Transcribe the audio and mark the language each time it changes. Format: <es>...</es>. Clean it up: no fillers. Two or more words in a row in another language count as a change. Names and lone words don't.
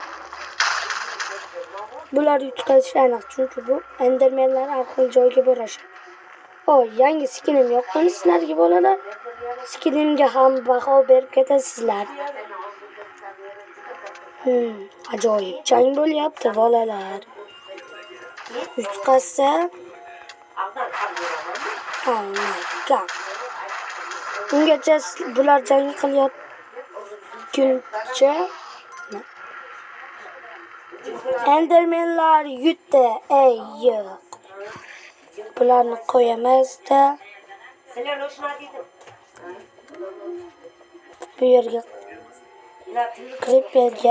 <uz>Bular yutqazish aniq, chunki bu endermenlar har xil joyga borashadi. Yangi skinim yoqqan sizlarga bolalar. Skinimga ham baho berib ketasizlar. Ajoyib jang bo'lyapti bolalar. Yutqazsa</uz> <en>oh my god.</en> <uz>Ungacha bular jang qilayotguncha endermenlar yutdi. Yo'q. Bularni qo'yamiz-da. Bu yerga creeperga</uz>